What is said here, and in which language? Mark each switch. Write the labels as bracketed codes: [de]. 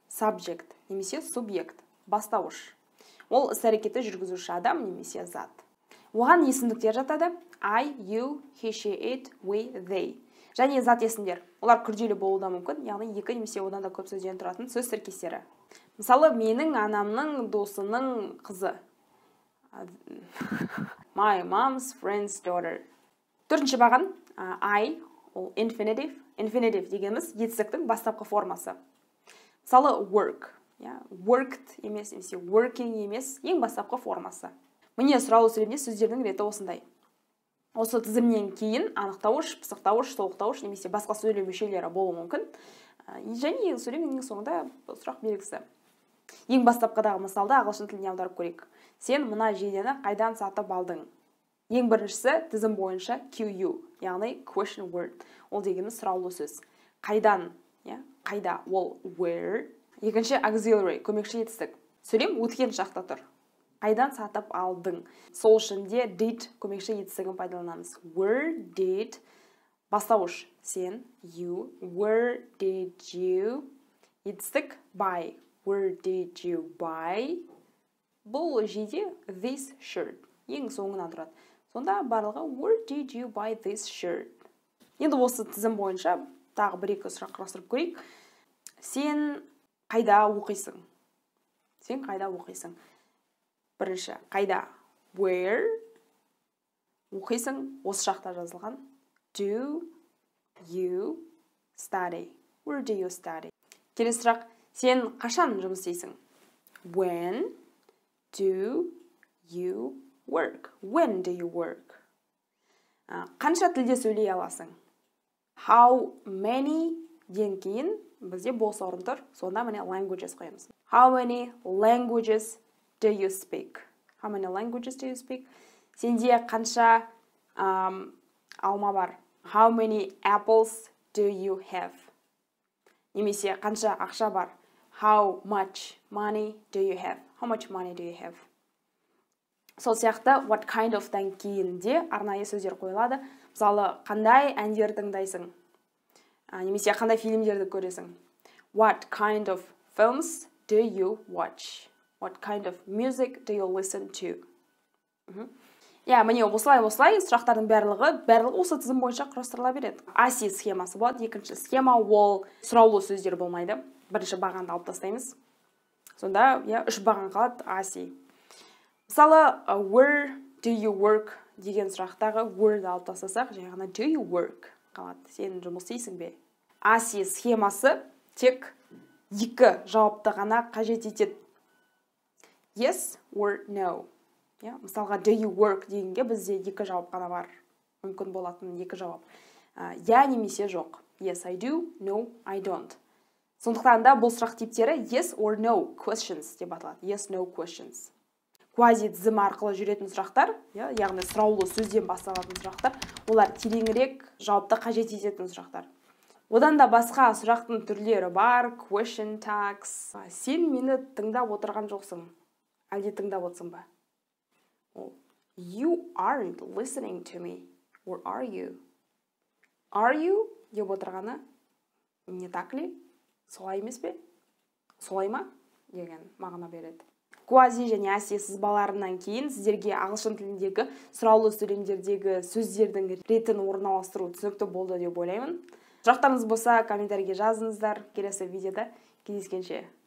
[kk] Subject, немесе субъект, бастауыш. Ол іс-әрекетті жүргізуші адам немесе зат. Оған есімдіктер жатады. [en] I, you, he, she, it, we, they. [kk] Және зат есімдер. Олар күрделі болуы да мүмкін, яғни екі немесе одан да көп сөзден тұратын сөз тіркестері. Мысалы, менің анамның досының қызы. [en] My mom's friend's daughter. [kk] Төртінші баған I, ол infinitive. Infinitive дегеніміз етістіктің бастапқы формасы. Мысалы, work. Worked емес, немесе working емес, ең бастапқы формасы. Міне сұраулы сөйлемде сөздердің реті осындай. Осы тізімнен кейін анықтауыш, пысықтауыш, толықтауыш немесе басқа сөйлем мүшелері болуы мүмкін. Және сөйлемнің соңында сұрақ белгісі. Ең бастапқыдағы мысалды ағылшын тіліне аударып көрейік. Сен мына жейдені қайдан сатып алдың? Ең біріншісі тізім бойынша QU, яғни question word. Ол дегеніміз сұраулы сөз. Қайдан, қайда, ол where. Екінші auxiliary, көмекші етістік. Сөйлем өткен шақта тұр. Қайдан сатып алдың? Сол үшін де did көмекші етістігін пайдаланамыз. [en] Where did, [kk] бастауыш, сен, [en] you, where did you, [kk] етістік [en] buy, where did you buy. [kk] Бұл жейде [en] this shirt, [kk] ең соңынан тұрады. Сонда барлығы [en] where did you buy this shirt. [kk] Енді осы тізім бойынша тағы бір-екі сұрақ қарастырып көрейік. Сен қайда оқисың? Сен қайда оқисың? Бірінші, қайда? [en] Where? [kk] Оқисың, осы шақта жазылған. [en] Do you study? Where do you study? [kk] Келесі сұрақ, сен қашан жұмыс істейсің? [en] When do you work? When do you work? [kk] Қанша тілде сөйлей аласың? How many ден кейін бізде бос орын тұр, сонда міне languages қоямыз. [en] How many languages do you speak? How many languages do you speak? [kk] Сенде қанша алма бар? [en] How many apples do you have? [kk] Немесе қанша ақша бар? [en] How much money do you have? How much money do you have? [kk] Сол сияқты what kind of-тан кейін де арнайы сөздер қойылады. Мысалы, қандай әндер тыңдайсың? Немесе қандай фильмдерді көресің? [en] What kind of films do you watch? What kind of music do you listen to? [kk] Міне осылай сұрақтардың барлығы осы тізім бойынша құрастырыла береді. ASI схемасы болады. Екінші схема ол сұраулы сөздер болмайды. Бірінші бағанды алып тастаймыз. Сонда үш баған қалады ASI. Мысалы, [en] where do you work [kk] деген сұрақтағы word алып тастасақ, жаңағына [en] do you work [kk] қалады. Сен жұмыс істейсің бе? ASI схемасы тек екі жауапты ғана қажет етеді. [en] Yes or no. [kk] Мысалға, [en] do you work [kk] дегенге бізде екі жауап қана бар. Мүмкін болатын екі жауап. Немесе жоқ. [en] Yes, I do. No, I don't. [kk] Сондықтан да бұл сұрақ типтері [en] yes or no questions [kk] деп аталады. [en] Yes, no questions. [kk] Квази тізім арқылы жүретін сұрақтар, яғни сұраулы сөзден басталатын сұрақтар, олар тереңірек жауапты қажет ететін сұрақтар. Одан да басқа сұрақтың түрлері бар, question tags. Сен мені тыңдап отырған жоқсың. Әлде тыңдап отырсың ба? [en] You aren't listening to me. Or are you? Are you? [kk] Деп отырғаны [ru] не так ли? [kk] Солай емес пе? Солай ма? Деген мағына береді. куази және аси сызбаларынан кейін сіздерге ағылшын тіліндегі сұраулы сөйлемдердегі сөздердің ретін орналастыру түсінікті болды деп ойлаймын. Сұрақтарыңыз болса комментарийге жазыңыздар. Келесі видеода кездескенше.